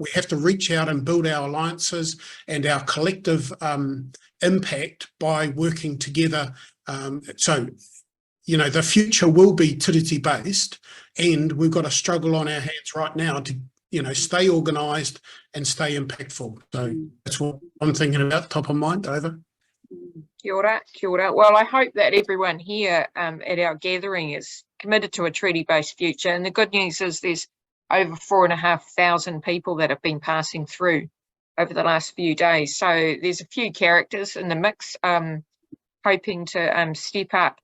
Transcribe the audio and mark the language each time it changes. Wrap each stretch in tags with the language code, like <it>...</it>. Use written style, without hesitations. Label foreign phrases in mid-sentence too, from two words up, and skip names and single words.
<en>We have to reach out and build our alliances and our collective impact by working together. So, you know, the future will be tiriti based, and we've got a struggle on our hands right now to, you know, stay organised and stay impactful. So that's what I'm thinking about, top of mind. Over.</en> <mi>Kia ora, kia ora.</mi> <en>Well, I hope that everyone here at our gathering is committed to a treaty-based future. And the good news is there's over 4,500 people that have been passing through over the last few days. So there's a few characters in the mix hoping to step up.</en>